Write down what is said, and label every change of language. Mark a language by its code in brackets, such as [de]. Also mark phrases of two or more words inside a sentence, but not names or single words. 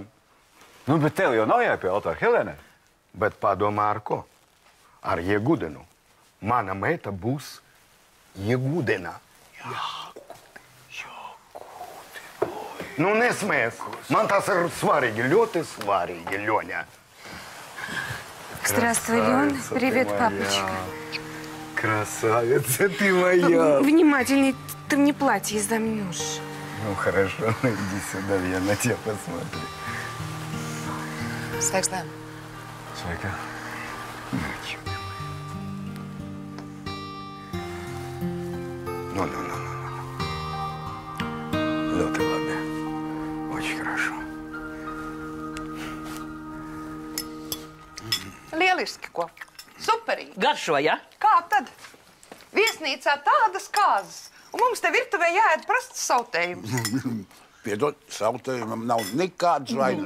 [lv] Nu, bet tev jau nav jāpie altāra Helēnai. Bet padomā ar ko? Ar Iegudenu. Mana meita būs Iegudena. Nu, nesmēs. Man tas ir svarīgi, ļoti svarīgi, Ļoņa. [ru] Здравствуй, Лён. Привет, папочка. Красавица ты моя. Внимательней, ты мне платье замнешь. Ну, хорошо, иди сюда, я на тебя посмотрю. [lv] Sveiks, Lēn. Sveika. [ru] Ну. [lv] Ļoti labi. [ru] Очень хорошо. [lv] Lieliski, ko? Superīgi. Garšo, ja? Kā tad? Viesnīcā tādas kāzas, un mums te virtuvē jāēd prastas sautējums. Piedod, sautējumam nav nekādas vainas.